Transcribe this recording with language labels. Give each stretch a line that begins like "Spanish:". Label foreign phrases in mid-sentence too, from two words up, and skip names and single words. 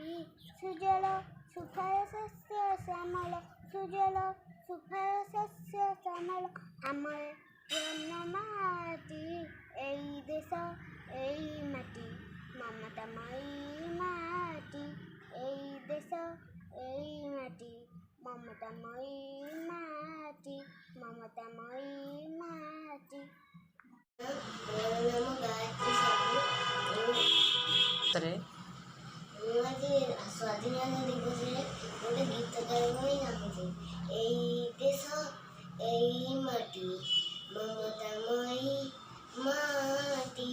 Bangla: সুজল সুফল শস্য শ্যামল, সুজল সুফল শস্য শ্যামল, আমার জন্মমাটি। এই দেশ এই মাটি মমতাময়ী মাটি। এই দেশ এই মাটি মমতাময়ী মাটি, মমতাময়ী মাটি।
Odia: ତରେ ଆଜି ସ୍ୱାଧୀନତା ଦିବସରେ ଗୋଟେ ଗୀତ ଗାଇବା ପାଇଁ ଚାହୁଁଛି। ଏଇ ଦେଶ ଏଇ ମାଟି ମମତାମୟୀ ମାଟି।